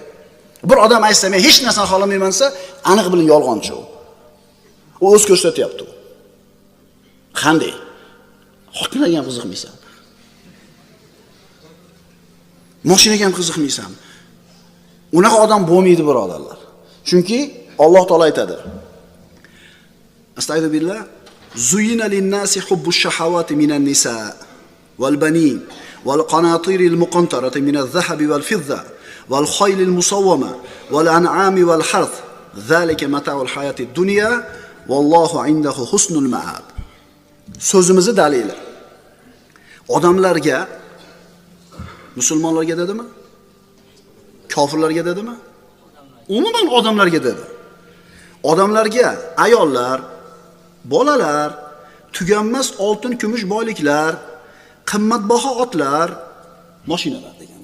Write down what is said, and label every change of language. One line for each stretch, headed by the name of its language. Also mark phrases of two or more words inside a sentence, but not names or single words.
Uzbek: Bir odam aytsa, men hech narsani xohlamayman desa, aniq bilan yolg'onchi u. U o'z ko'rsatyapti. Qanday? Xotinga ham qiziqmaysan. Mashinaga ham qiziqmaysan. Unaqa odam bo'lmaydi, birodarlar. Chunki Alloh taolo aytadi:
Arabic: Astagfirullah. زين للناس حب الشهوات من النساء والبنين والقناطير المقنطرة من الذهب والفضة والخيل المسومة والأنعام والحرث ذلك متاع الحياة الدنيا والله عنده حسن المآب.
Uzbek: So'zimizni dalili. Odamlarga, musulmonlarga dedimi? Kofirlarga dedimi? Umuman odamlarga dedi. Odamlarga ayollar, bolalar, tuganmas oltin, kumush boyliklar, qimmatbaho otlar, mashinalar degani.